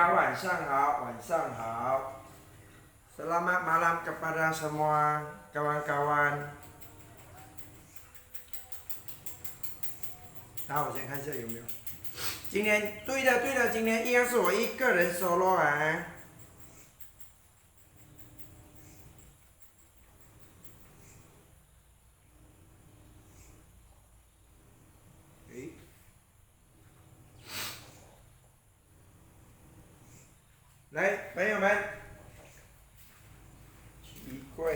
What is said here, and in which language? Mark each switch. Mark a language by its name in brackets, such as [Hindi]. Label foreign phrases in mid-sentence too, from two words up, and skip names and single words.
[Chinese] 晚上好，晚上好。 [Malay] Selamat malam kepada semua kawan-kawan。 [Chinese] 好，我先看一下有没有。今天对的对的，今天一样是我一个人 solo 啊。来，朋友们，奇怪。